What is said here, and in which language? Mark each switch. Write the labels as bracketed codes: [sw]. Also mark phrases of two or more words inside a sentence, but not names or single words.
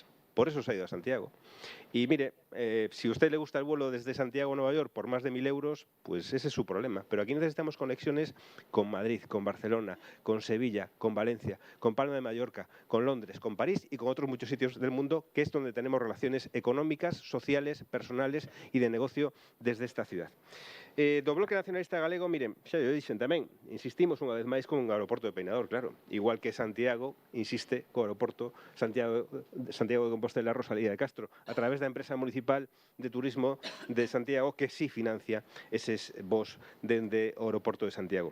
[es] Por eso se ha ido a Santiago. Y mire, si a usted le gusta el vuelo desde Santiago a Nueva York por más de 1.000 euros, pues ese es su problema. Pero aquí necesitamos conexiones con Madrid, con Barcelona, con Sevilla, con Valencia, con Palma de Mallorca, con Londres, con París y con otros muchos sitios del mundo, que es donde tenemos relaciones económicas, sociales, personales y de negocio desde esta ciudad. [gl] Do Bloque Nacionalista Galego, miren, xa yo dixen tamén, insistimos unha vez máis con un aeroporto de Peinador, claro, igual que Santiago insiste co aeroporto Santiago de Compostela Rosalía de Castro, a través da empresa municipal de turismo de Santiago que sí financia eses voos dende o aeroporto de Santiago.